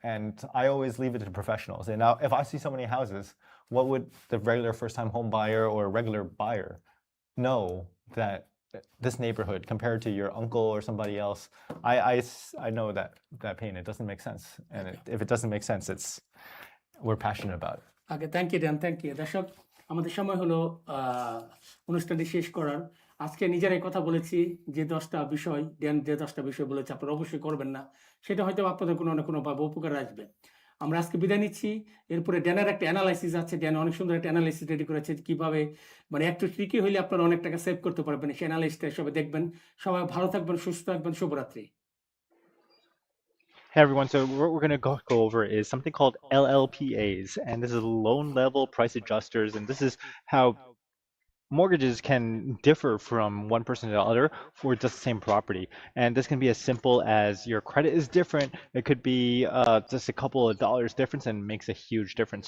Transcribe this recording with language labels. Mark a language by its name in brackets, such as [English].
[English] And I always leave it to professionals. And now if I see so many houses, what would the regular first-time home buyer or regular buyer know that this neighborhood compared to your uncle or somebody else? I know that pain. It doesn't make sense. And if it doesn't make sense, we're passionate about it. Okay, thank you, Dan. Thank you. [Bangla] দর্শক, আমাদের সময় হলো অনুষ্ঠানটি শেষ করার। আজকে নিজেরাই কথা বলেছি যে 10টা বিষয়, ড্যান যে 10টা বিষয় বলেছে আপনারা অবশ্যই করবেন না, সেটা হয়তো আপনাদের কোনো না কোনোভাবে উপকারে আসবে। আমরা আজকে বিদায় নিচ্ছি। এরপরে ড্যানের একটা অ্যানালাইসিস আছে, ড্যান অনেক সুন্দর একটা অ্যানালাইসিস রেডি করেছে কিভাবে মানে একটু ট্রিকি হইলে আপনারা অনেক টাকা সেভ করতে পারবেন। সেই অ্যানালাইসিসটা সবাই দেখবেন। সবাই ভালো থাকবেন, সুস্থ থাকবেন, শুভরাত্রি। [English] Hey everyone, so what we're going to go over is something called LLPAs, and this is loan level price adjusters, and this is how mortgages can differ from one person to the other for just the same property. And this can be as simple as your credit is different. It could be just a couple of dollars difference and makes a huge difference.